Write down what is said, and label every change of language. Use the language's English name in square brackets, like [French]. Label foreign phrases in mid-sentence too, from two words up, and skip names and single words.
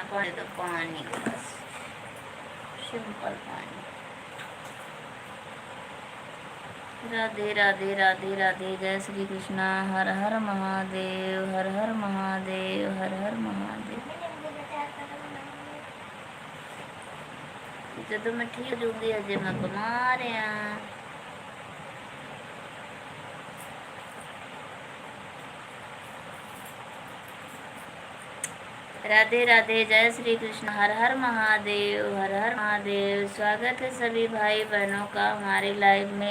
[Hindi] पानी तो पानी, बस सिंपल पानी। राधे राधे, राधे राधे, जय श्री कृष्ण। हर हर महादेव, हर हर महादेव, हर हर महादेव। [Punjabi] ਜਦੋਂ ਮੈਂ ਠੀਕ ਜੂਗੀ, ਅਜੇ ਮੈਂ ਬਿਮਾਰ ਆ। [Hindi] राधे राधे, जय श्री कृष्ण। हर हर महादेव, हर हर महादेव। स्वागत है सभी भाई बहनों का हमारे लाइव में।